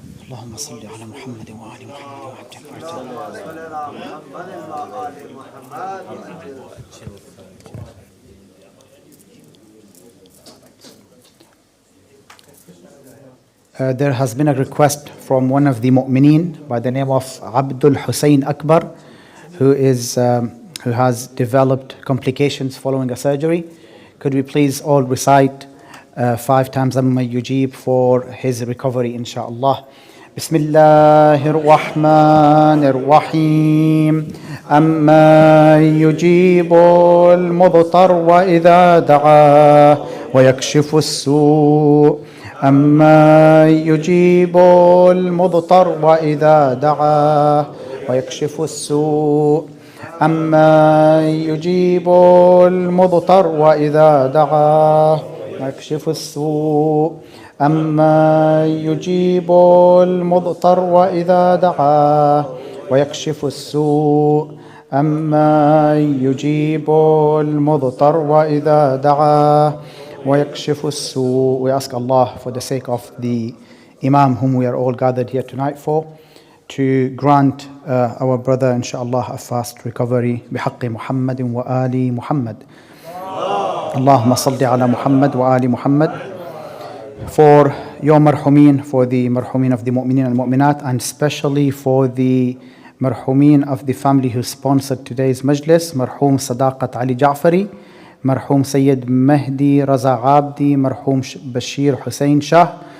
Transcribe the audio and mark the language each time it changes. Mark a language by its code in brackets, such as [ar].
[ar] اللهم صل على محمد وآل محمد وعجل فرجه. [en] There has been a request from one of the mu'mineen by the name of Abdul Hussein Akbar, who has developed complications following a surgery. Could we please all recite 5 times amma yujib for his recovery inshallah. [ar] Bismillahir Rahmanir Rahim. Amma yujibul mudtar wa idha da'a wa yakshifu as-su'. أما يجيب المضطر وإذا دعاه ويكشف السوء أما يجيب المضطر وإذا دعاه ويكشف السوء أما يجيب المضطر وإذا دعاه ويكشف السوء أما يجيب المضطر وإذا دعاه وَيَكْشِفُ السُّوءِ. [en] We ask Allah for the sake of the Imam whom we are all gathered here tonight for, to grant our brother inshallah a fast recovery [ar] بحق محمد وآل محمد. اللهم صل على محمد وآل محمد. [en] For your marhumin, for the marhumin of the mu'minin and mu'minat, and especially for the marhumin of the family who sponsored today's majlis, marhum Sadaqat Ali Ja'fari, marhum Sayyid Mahdi Raza Abdi, marhum Bashir Hussein Shah.